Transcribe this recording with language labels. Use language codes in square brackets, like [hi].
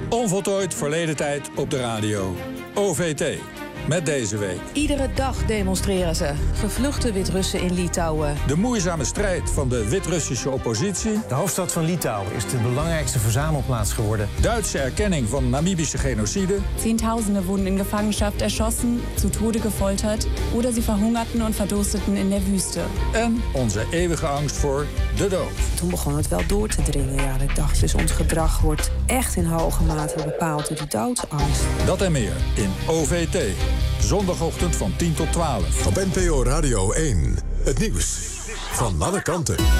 [nl] Onvoltooid verleden tijd op de radio. OVT, met deze week. Iedere dag demonstreren ze. Gevluchte Wit-Russen in Litouwen. De moeizame strijd van de Wit-Russische oppositie. De hoofdstad van Litouwen is de belangrijkste verzamelplaats geworden. Duitse erkenning van Namibische genocide. Tienduizenden [de] wurden in gevangenschap erschossen, zu Tode gefolterd. Oder sie verhungerten und verdursteten in der Wüste. [nl] En onze eeuwige angst voor de dood. Toen begon het wel door te dringen. Ja, ik dacht dus, ons gedrag wordt echt in hoge mate bepaald door de doodsangst. Dat en meer in OVT. Zondagochtend van 10 tot 12. Op NPO Radio 1. Het nieuws van alle kanten.